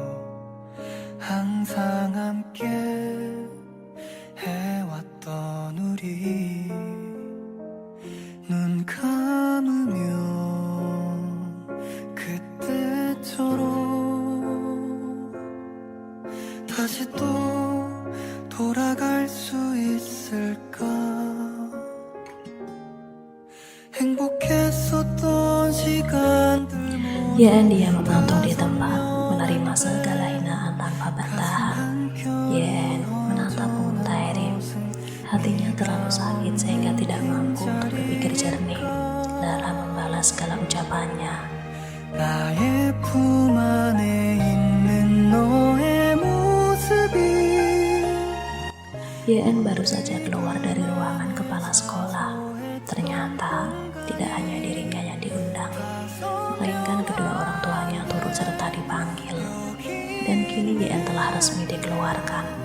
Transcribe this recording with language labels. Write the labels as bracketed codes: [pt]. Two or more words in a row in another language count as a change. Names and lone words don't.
[ko] 항상 함께 해왔던 우리 눈 감으면 그때처럼 다시 또 돌아갈 수 있을까. [id] YN diam mengantuk di tempat, menerima segala hinaan tanpa bantahan. YN menatap muka Terry. Hatinya terlalu sakit sehingga tidak mampu untuk berpikir jernih dalam membalas segala ucapannya. [ko] 나의 품 안에 있는 너의 모습이. [id] YN baru saja keluar dari ruangan kepala sekolah. Ternyata tidak hanya dirinya yang diundang, melainkan kedua orang tuanya turut serta dipanggil. Kini YN telah resmi dikeluarkan.